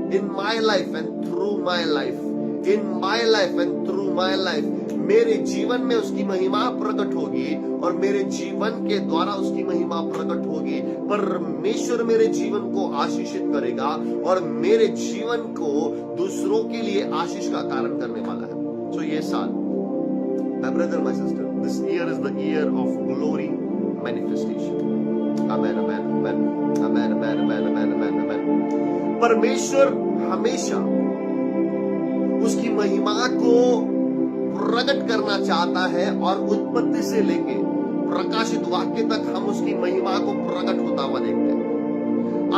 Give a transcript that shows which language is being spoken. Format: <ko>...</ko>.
<en>in my life and through my life,</en> <hi>in my life and through my life, मेरे जीवन में उसकी महिमा प्रकट होगी और मेरे जीवन के द्वारा उसकी महिमा प्रकट होगी। परमेश्वर मेरे जीवन को आशीषित करेगा और मेरे जीवन को दूसरों के लिए आशीष का कारण करने वाला है। सो ये साल,</hi> <en>my brother, my sister, this year is the year of glory manifestation. Amen, amen, amen, amen, amen, amen, amen, amen, amen.</en> <hi>परमेश्वर हमेशा उसकी महिमा को प्रकट करना चाहता है और उत्पत्ति से लेके प्रकाशित वाक्य तक हम उसकी महिमा को प्रकट होता हुआ देखते हैं।</hi>